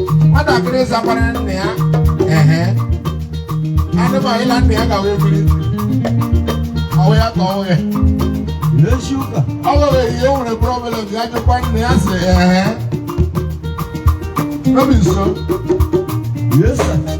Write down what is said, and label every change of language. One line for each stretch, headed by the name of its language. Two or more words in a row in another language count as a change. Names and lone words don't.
Igbo: Nwatakịrị zakwara nne ya, ehe. Anị m ọyịla nne ya gawa ebiri. Ọ wụ ya ka ọ wụ ya. N'eziokwu. Ọ wụ ya, ihe nwere problem, ya jụkwa nne ya sị, ehe.
Nigerian Pidgin: No be so. Yes, sir.